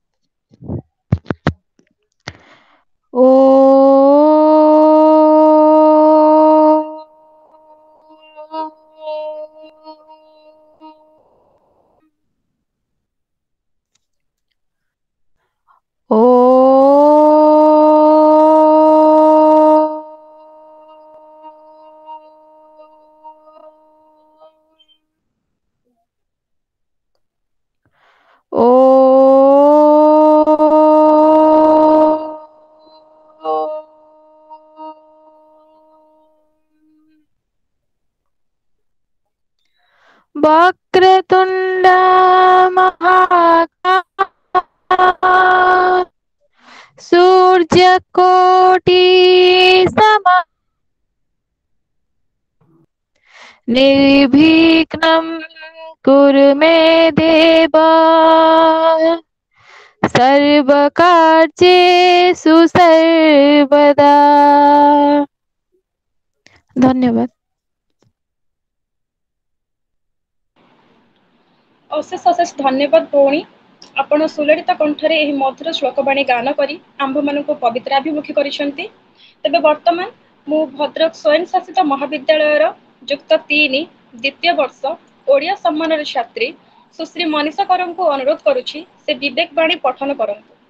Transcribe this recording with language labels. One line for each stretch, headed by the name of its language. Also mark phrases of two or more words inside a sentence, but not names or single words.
Sanskrit: ଓ ଓ ଓ वक्रतुण्ड महाकाय सूर्यकोटि सम निर्विघ्नं कुरु मे देव सर्वकार्येषु सर्वदा।
Hindi: धन्यवाद।
Odia: ଅଶେଷ ଅଶେଷ ଧନ୍ୟବାଦ ଭଉଣୀ। ଆପଣ ସୁଲଳିତ କଣ୍ଠରେ ଏହି ମଧୁର ଶ୍ଲୋକବାଣୀ ଗାନ କରି ଆମ୍ଭମାନଙ୍କୁ ପବିତ୍ରାଭିମୁଖୀ କରିଛନ୍ତି। ତେବେ ବର୍ତ୍ତମାନ ମୁଁ ଭଦ୍ରକ ସ୍ଵୟଂ ଶାସିତ ମହାବିଦ୍ୟାଳୟର ଯୁକ୍ତ 3 ଦ୍ୱିତୀୟ ବର୍ଷ ଓଡ଼ିଆ ସମ୍ମାନର ଛାତ୍ରୀ ସୁଶ୍ରୀ ମନୀଷା କରଙ୍କୁ ଅନୁରୋଧ କରୁଛି ସେ ବିବେକ ବାଣୀ ପଠନ କରନ୍ତୁ।